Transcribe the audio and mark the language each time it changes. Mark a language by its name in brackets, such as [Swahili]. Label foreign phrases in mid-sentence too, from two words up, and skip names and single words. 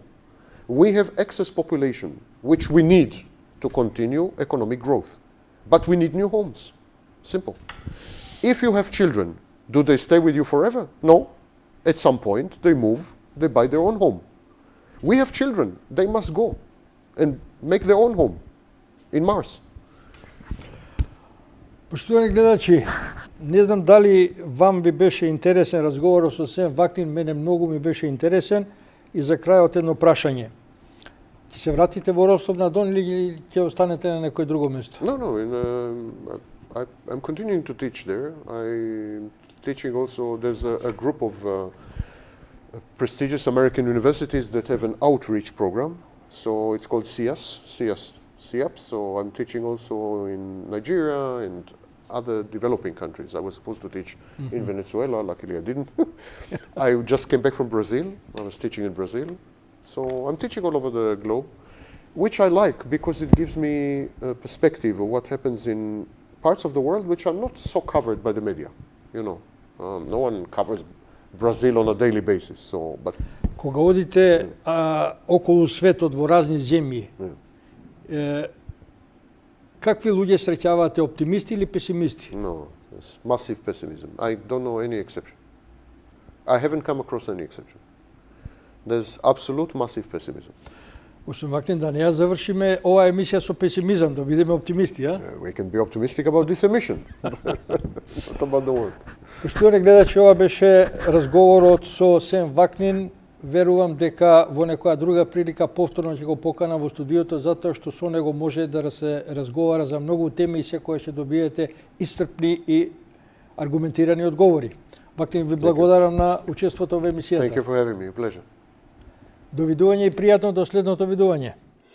[English] We have excess population, which we need to continue economic growth. But we need new homes. Simple. If you have children, do they stay with you forever? No. At some point, they move, they buy their own home. We have children. They must go and make their own home in Mars. [Macedonian] Поштовани гледачи, не знам дали вам ви беше интересен разговорот со Сен Вакнин, мене многу ми беше интересен, и за крајот едно прашање. Ќе се вратите во Ростов на Дон или ќе останете на некој друго место? [English] No, I'm continuing to teach there. I'm teaching also, there's a group of prestigious American universities that have an outreach program So it's called SIAP. So I'm teaching also in Nigeria and other developing countries. I was supposed to teach in Venezuela, luckily I didn't. I just came back from Brazil. I was teaching in Brazil. So I'm teaching all over the globe, which I like because it gives me a perspective of what happens in parts of the world which are not so covered by the media. You know, no one covers Brazil on a daily basis. So, but [Macedonian] кога одите околу светот во разни земји, какви луѓе среќавате, оптимисти или песимисти? [English] No, it's massive pessimism. I don't know any exception. I haven't come across any exception. There's absolute massive pessimism. [Macedonian] Господин Vaknin, да не ја завршиме оваа емисија со песимизам, да бидеме оптимисти, а? [English] We can be optimistic about this emission. Not about the world. [Macedonian] Поштовани гледачи, ова беше разговорот со Сем Vaknin. Верувам дека во некоја друга прилика повторно ќе го покана во студиото, затоа што со него може да се разговара за многу теми и секоја ќе добиете исцрпни и аргументирани одговори. Vaknin, ви благодарам на учеството во емисијата. [English] Thank you for having me. A pleasure. [Macedonian] Довидување и пријатно до следното видување.